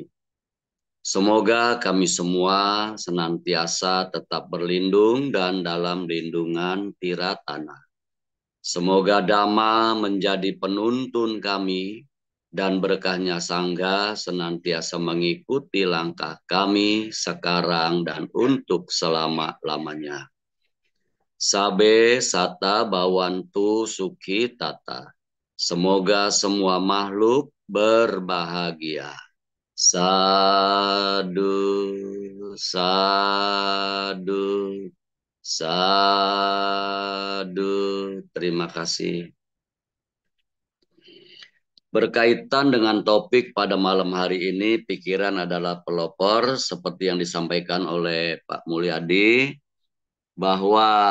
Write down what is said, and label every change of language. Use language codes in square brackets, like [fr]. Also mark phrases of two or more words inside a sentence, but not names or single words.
[id] Semoga kami semua senantiasa tetap berlindung dan dalam lindungan Tiratana. Semoga Dhamma menjadi penuntun kami dan berkahnya Sangha senantiasa mengikuti langkah kami sekarang dan untuk selama-lamanya. [pi] Sabe sata bawantu sukhi tata. [id] Semoga semua makhluk berbahagia. [pi] Sadu, sadu, sadu. [id] Terima kasih. Berkaitan dengan topik pada malam hari ini, pikiran adalah pelopor, seperti yang disampaikan oleh Pak Mulyadi, bahwa